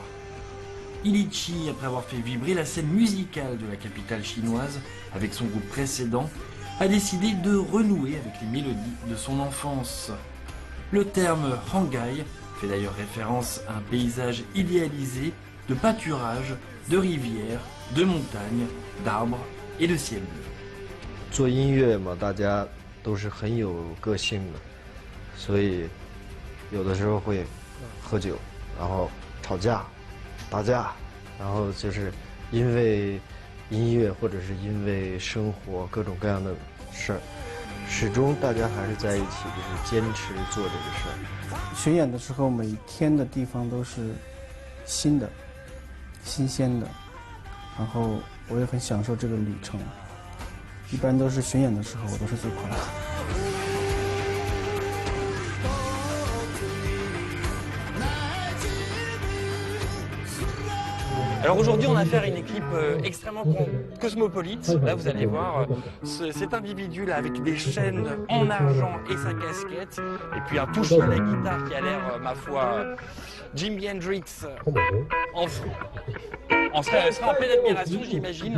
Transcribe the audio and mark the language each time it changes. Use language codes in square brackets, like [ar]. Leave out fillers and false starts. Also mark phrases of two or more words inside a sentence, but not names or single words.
[fr] Ilichi, après avoir fait vibrer la scène musicale de la capitale chinoise avec son groupe précédent, a décidé de renouer avec les mélodies de son enfance. Le terme Hanggai fait d'ailleurs référence à un paysage idéalisé de pâturage, de rivières, de montagnes, d'arbres et de ciel bleu. [zh] 做音乐嘛，大家都是很有个性的，所以有的时候会喝酒，然后吵架、打架，然后就是因为音乐或者是因为生活各种各样的事儿，始终大家还是在一起，就是坚持做这个事儿。巡演的时候，每天的地方都是新的、新鲜的，然后我也很享受这个旅程。一般都是巡演的时候，我都是最快乐的。 [fr] Alors aujourd'hui, on a affaire à une équipe extrêmement cosmopolite. Là, vous allez voir cet individu-là avec des chaînes en argent et sa casquette, et puis un toucher à la guitare qui a l'air, ma foi, Jimi Hendrix en serait en pleine admiration, j'imagine.